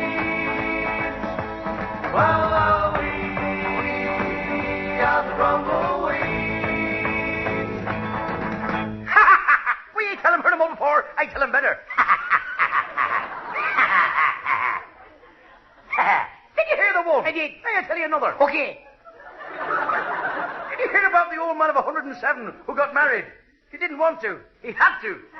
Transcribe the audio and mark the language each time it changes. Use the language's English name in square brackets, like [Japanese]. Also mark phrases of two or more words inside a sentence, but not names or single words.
[English] Well, we are the Grumbleweeds. Ha ha ha! We ain't tell him heard him all before. I tell him better. Did you hear the one? I did. I'll tell you another. Okay. Did you hear about the old man of 107 who got married? He didn't want to. He had to.